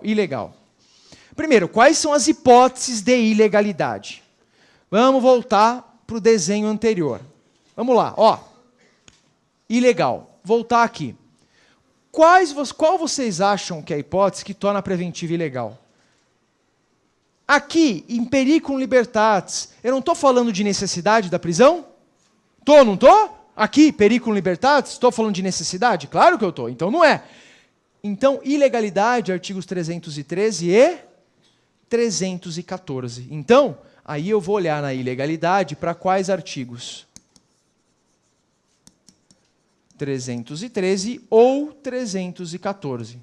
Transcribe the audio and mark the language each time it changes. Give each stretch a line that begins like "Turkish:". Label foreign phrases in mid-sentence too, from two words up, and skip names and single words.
Portuguese: Primeiro, quais são as hipóteses de ilegalidade? Vamos voltar para o desenho anterior. Vamos lá, ó. Ilegal. Voltar aqui. Qual vocês acham que é a hipótese que torna a preventiva ilegal? Aqui,
Latin: em periculum libertatis,
Portuguese: eu não estou falando de necessidade da prisão? Tô, não estou? Aqui,
Latin: periculum libertatis,
Portuguese: estou falando de necessidade? Claro que eu estou, então não é. Então, ilegalidade, artigos 313 e 314. Então, aí eu vou olhar na ilegalidade para quais artigos? 313 ou 314.